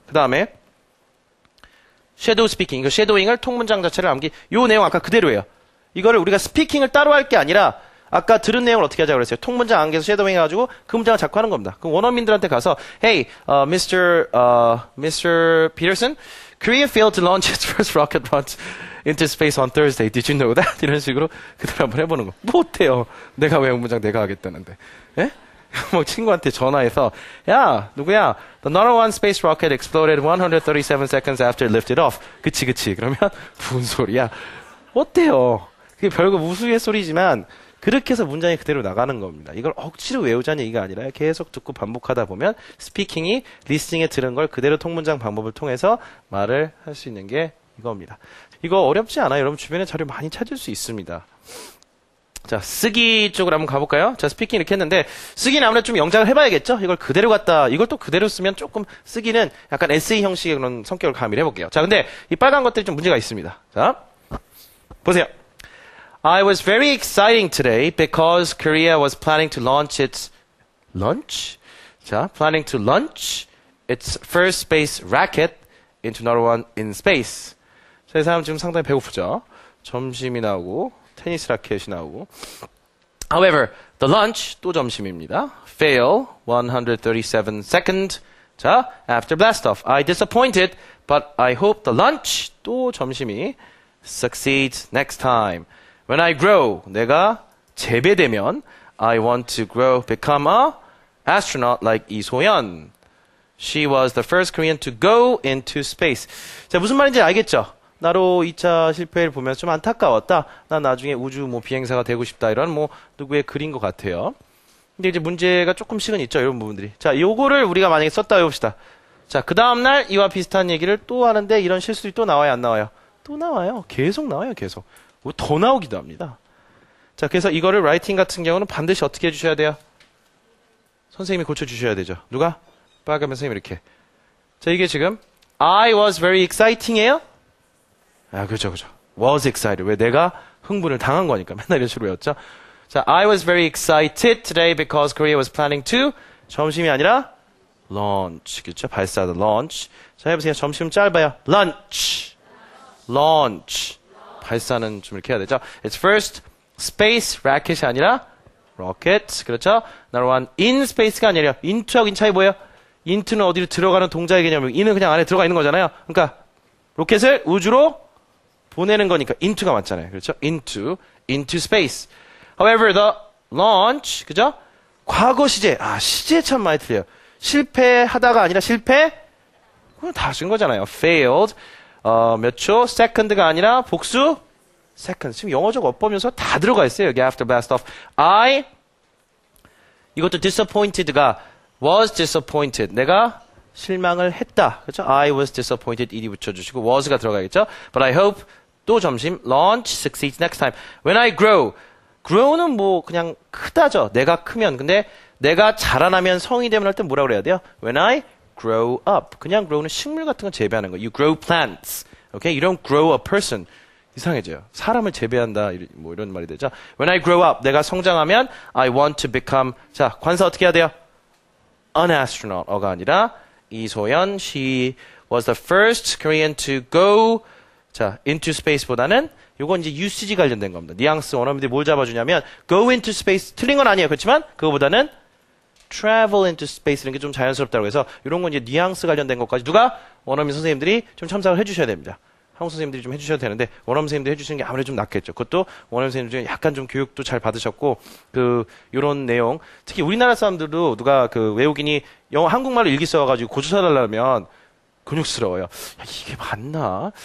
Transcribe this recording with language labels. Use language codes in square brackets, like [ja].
[ko] 그 다음에 쉐도우 스피킹. 이거 쉐도잉을 통문장 자체를 암기. 요 내용 아까 그대로예요. 이거를 우리가 스피킹을 따로 할 게 아니라 아까 들은 내용을 어떻게 하자고 그랬어요? 통문장 암기해서 쉐도잉 해가지고 그 문장을 자꾸 하는 겁니다. 그럼 원어민들한테 가서 [en] Hey, Mr. Peterson, Korea failed to launch its first rocket launch into space on Thursday. Did you know that? [ko] 이런 식으로 그대로 한번 해보는 거. 못해요. 내가 왜 문장 내가 하겠다는데. 예? [en] 뭐 친구한테 전화해서 야 누구야 The Naro 1 space rocket exploded 137 seconds after it lifted off. [ko] 그치 그러면 무슨 소리야 어때요? 그게 별거 무수의 소리지만 그렇게 해서 문장이 그대로 나가는 겁니다. 이걸 억지로 외우자는 얘기가 아니라 계속 듣고 반복하다 보면 스피킹이 리스닝에 들은 걸 그대로 통문장 방법을 통해서 말을 할 수 있는 게 이겁니다. 이거 어렵지 않아요. 여러분 주변에 자료 많이 찾을 수 있습니다. 자, 쓰기 쪽으로 한번 가볼까요? 자, 스피킹 이렇게 했는데, 쓰기는 아무래도 좀 영작을 해봐야겠죠? 이걸 그대로 갖다, 이걸 또 그대로 쓰면 조금 쓰기는 약간 에세이 형식의 그런 성격을 가미를 해볼게요. 자, 근데 이 빨간 것들이 좀 문제가 있습니다. 자, 보세요. [en] I was very exciting today because Korea was planning to launch its launch? 자, planning to launch its first space rocket into Naro 1 in space. [ko] 자, 이 사람 지금 상당히 배고프죠? 점심이 나오고, 테니스 라켓이 나오고. [en] However, the lunch [ko] 또 점심입니다. [en] Fail 137 second. 자, after blast off. I disappointed, but I hope the lunch [ko] 또 점심이 [en] succeeds next time. When I grow, [ko] 내가 재배되면 [en] I want to grow, become a astronaut like 이소연. She was the first Korean to go into space. [ko] 자, 무슨 말인지 알겠죠? 나로 2차 실패를 보면서 좀 안타까웠다. 난 나중에 우주 비행사가 되고 싶다. 이런 누구의 글인 것 같아요. 근데 이제 문제가 조금씩은 있죠. 이런 부분들이. 자, 요거를 우리가 만약에 썼다 해봅시다. 자, 그 다음날 이와 비슷한 얘기를 또 하는데 이런 실수들이 또 나와요? 안 나와요? 또 나와요. 계속 나와요. 계속. 더 나오기도 합니다. 자, 그래서 이거를 라이팅 같은 경우는 반드시 어떻게 해주셔야 돼요? 선생님이 고쳐주셔야 되죠. 누가? 빨간 선생님 이렇게. 자, 이게 지금 [en] I was very exciting [ko] 이에요? 아, 그렇죠. was excited. 왜 내가 흥분을 당한 거니까. 맨날 이런 식으로 외웠죠. [en] 자, I was very excited today because Korea was planning to [ko] 점심이 아니라 launch. 그렇죠? 발사하다. launch. 자, 해보세요. 점심 짧아요. lunch. launch. 발사는 좀 이렇게 해야 되죠. [en] It's first space rocket [ko] 이 아니라 [en] rocket. [ko] 그렇죠? Number one, in space가 아니라 into하고 in 차이 뭐예요? into는 어디로 들어가는 동작의 개념이고 in은 그냥 안에 들어가 있는 거잖아요. 그러니까 로켓을 우주로 보내는 거니까 into가 맞잖아요. [en] 그렇죠? into space. However, the launch, 그죠? [ko] 과거 시제. 시제 참 많이 틀려요. 실패하다가 아니라 실패? 그건 다 쓴 거잖아요. failed. 몇 초? second가 아니라 복수? [en] second. [ko] 지금 영어적 어법면서 다 들어가 있어요. [en] 여기 after blast off. 이것도 disappointed가 was disappointed. [ko] 내가 실망을 했다. 그렇죠? [en] I was disappointed. [ko] ed 붙여주시고 was가 들어가겠죠? [en] But I hope [ko] 또 점심 [en] launch succeeds next time. [ko] When I grow는 뭐 그냥 크다죠. 내가 크면. 근데 내가 자라나면 성이 되면 할 때 뭐라고 그래야 돼요? [en] When I grow up. [ko] 그냥 grow는 식물 같은 거 재배하는 거. [en] You grow plants. Okay? You don't grow a person. [ko] 이상해져요. 사람을 재배한다. 뭐 이런 말이 되죠. [en] When I grow up. [ko] 내가 성장하면 I want to become. 자, 관사 어떻게 해야 돼요? [en] An astronaut. [ko] 어가 아니라 이소연. [en] She was the first Korean to go. [ko] 자, into space보다는 요건 이제 usage 관련된 겁니다. 뉘앙스 원어민들이 뭘 잡아주냐면 go into space 틀린 건 아니에요. 그렇지만 그거보다는 travel into space 이런 게 좀 자연스럽다고 해서 이런 건 이제 뉘앙스 관련된 것까지 누가 원어민 선생님들이 좀 참석을 해주셔야 됩니다. 한국 선생님들이 좀 해주셔야 되는데 원어민 선생님들이 해주시는 게 아무래도 좀 낫겠죠. 그것도 원어민 선생님 중에 약간 좀 교육도 잘 받으셨고 요런 내용 특히 우리나라 사람들도 누가 외국인이 한국말로 일기 써가지고 고주 써달라면 근육스러워요. 야, 이게 맞나?